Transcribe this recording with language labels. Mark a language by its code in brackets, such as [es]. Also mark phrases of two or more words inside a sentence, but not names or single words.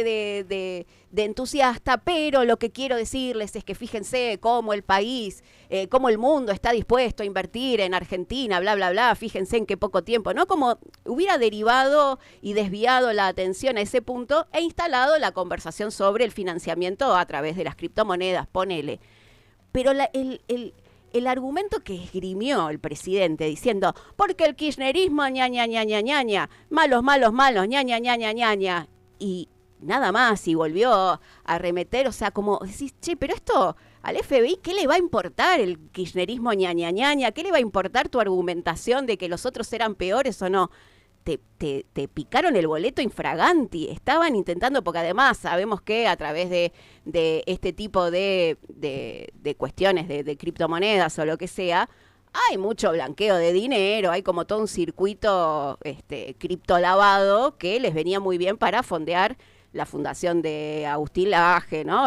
[es] de entusiasta, pero lo que quiero decirles es que fíjense cómo el país, cómo el mundo está dispuesto a invertir en Argentina, bla, bla, bla, fíjense en qué poco tiempo, ¿no? Como hubiera derivado y desviado la atención a ese punto e instalado la conversación sobre el financiamiento a través de las criptomonedas, ponele. Pero el argumento que esgrimió el presidente diciendo, porque el kirchnerismo, ña, ña, ña, ña, ña, ña, malos, malos, malos, ña, ña, ña, ña, ña, ña, y nada más, y volvió a arremeter, o sea, como decís, che, pero esto al FBI, ¿qué le va a importar el kirchnerismo, ña, ña, ña, ña? ¿Qué le va a importar tu argumentación de que los otros eran peores o no? Te picaron el boleto infraganti, estaban intentando, porque además sabemos que a través de este tipo de cuestiones de criptomonedas o lo que sea, hay mucho blanqueo de dinero, hay como todo un circuito criptolavado que les venía muy bien para fondear la fundación de Agustín Laje, ¿no?